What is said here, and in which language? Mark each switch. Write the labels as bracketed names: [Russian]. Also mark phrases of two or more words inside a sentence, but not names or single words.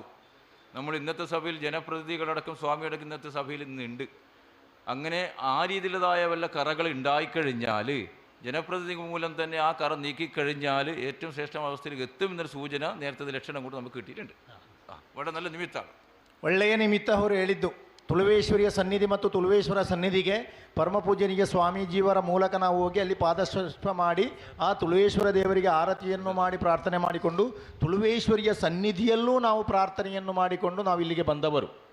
[Malayalam] നമ്മൾ ഇന്നത്തെ സഭയിൽ ജനപ്രതിനിധികളടക്കം സ്വാമിയടക്കം ഇന്നത്തെ സഭയിൽ ഇന്നുണ്ട്. അങ്ങനെ ആ രീതിയിലുള്ളതായ വല്ല കറകൾ ഉണ്ടായിക്കഴിഞ്ഞാൽ, ജനപ്രതിനിധി മൂലം തന്നെ ആ കറ നീക്കിക്കഴിഞ്ഞാൽ ഏറ്റവും ശ്രേഷ്ഠ അവസ്ഥയിലേക്ക് എത്തും എന്നൊരു സൂചന നേരത്തെ ലക്ഷണം കൂടെ നമുക്ക് കിട്ടിയിട്ടുണ്ട്. വളരെ നല്ല നിമിത്തമാണ്, [Kannada] ಒಳ್ಳೆಯ ನಿಮಿತ್ತ ಅವರು ಹೇಳಿದ್ದು. ತುಳುವೇಶ್ವರಿಯ ಸನ್ನಿಧಿ ಮತ್ತು ತುಳುವೇಶ್ವರ ಸನ್ನಿಧಿಗೆ ಪರಮಪೂಜನೀಯ ಸ್ವಾಮೀಜಿಯವರ ಮೂಲಕ ನಾವು ಹೋಗಿ ಅಲ್ಲಿ ಪಾದಸ್ಪರ್ಶ ಮಾಡಿ ಆ ತುಳುವೇಶ್ವರ ದೇವರಿಗೆ ಆರತಿಯನ್ನು ಮಾಡಿ ಪ್ರಾರ್ಥನೆ ಮಾಡಿಕೊಂಡು ತುಳುವೇಶ್ವರಿಯ ಸನ್ನಿಧಿಯಲ್ಲೂ ನಾವು ಪ್ರಾರ್ಥನೆಯನ್ನು ಮಾಡಿಕೊಂಡು ನಾವು ಇಲ್ಲಿಗೆ ಬಂದವರು.